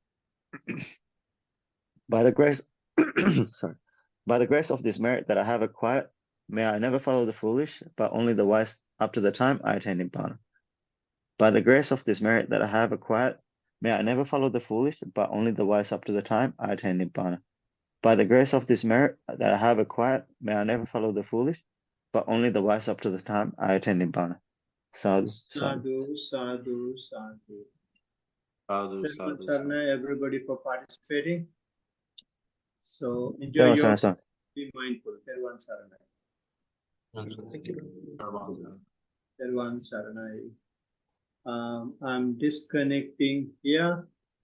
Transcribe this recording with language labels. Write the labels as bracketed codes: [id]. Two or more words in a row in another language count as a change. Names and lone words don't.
[en] By the grace, by the grace of this merit that I have acquired, may I never follow the foolish, but only the wise up to the time I attain Nibbana. By the grace of this merit that I have acquired, may I never follow the foolish, but only the wise up to the time I attain Nibbana. By the grace of this merit that I have acquired, may I never follow the foolish, but only the wise up to the time I attain Nibbana. [pi] Sadhu, sadhu. Sadhu, sadhu, sadhu. Sadhu, [en] Thank [pi] sadhu, [en] you, [pi] sadhu. Sarna, [en] everybody for participating. So enjoy That was your, nice one. be mindful. [pi] Tervan Sarana. [en] Thank you. [pi] Tervan Sarana. [en] I'm disconnecting here.